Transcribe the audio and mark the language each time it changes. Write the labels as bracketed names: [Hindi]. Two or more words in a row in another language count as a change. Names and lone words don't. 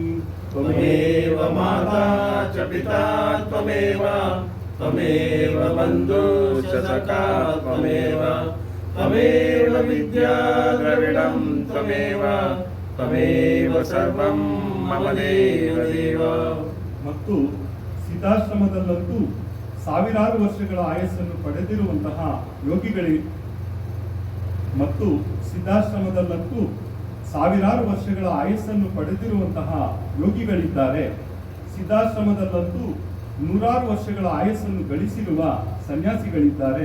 [Sanskrit] त्वमेव माता च पिता त्वमेव त्वमेव बन्धुश्च सखा त्वमेव त्वमेव विद्या द्रविडं त्वमेव त्वमेव सर्वं मम देव देव। [Kannada] ಮತ್ತು ಸಿದ್ಧಾಶ್ರಮದಲ್ಲಂತೂ ಸಾವಿರಾರು ವರ್ಷಗಳ ಆಯಸ್ಸನ್ನು ಪಡೆದಿರುವಂತಹ ಯೋಗಿಗಳೇ ಮತ್ತು ಸಿದ್ಧಾಶ್ರಮದಲ್ಲಂತೂ ಸಾವಿರಾರು ವರ್ಷಗಳ ಆಯಸ್ಸನ್ನು ಪಡೆದಿರುವಂತಹ ಯೋಗಿಗಳಿದ್ದಾರೆ. ಸಿದ್ಧಾಶ್ರಮದಲ್ಲಂತೂ ನೂರಾರು ವರ್ಷಗಳ ಆಯಸ್ಸನ್ನು ಗಳಿಸಿರುವ ಸನ್ಯಾಸಿಗಳಿದ್ದಾರೆ.